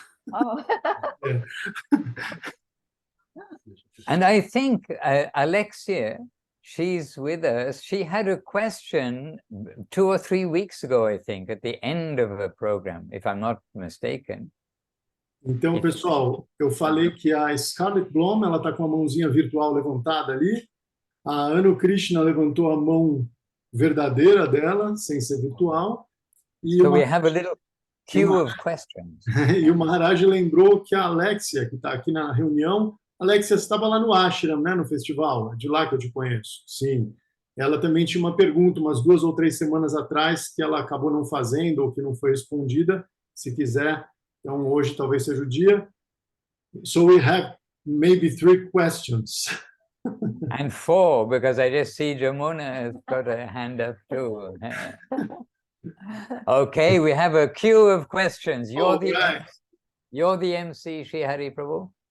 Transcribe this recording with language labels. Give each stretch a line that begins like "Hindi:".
English: Oh. Yeah. And I think Alexia, she's with us. She had a question 2 or 3 weeks ago, I think, at the end of the program, if I'm not mistaken.
Portuguese: Então, pessoal, eu falei que a Scarlett Blom, ela está com a mãozinha virtual levantada ali. A Anu Krishna levantou a mão verdadeira dela, sem ser virtual. E
English: so we have a little queue of questions.
Portuguese: E o Maharaj lembrou que a Alexia, que está aqui na reunião, Alexia, você estava lá no Ashram, né, no festival, de lá que eu te conheço. Sim. Ela também tinha uma pergunta, umas 2 ou 3 semanas atrás, que ela acabou não fazendo ou que não foi respondida. Se quiser, então hoje talvez seja o dia.
English: So we have maybe 3 questions. And 4, because I just see Jamuna has got a hand up too. Okay, we have a queue of questions. You're the MC, Shri Hari Prabhu.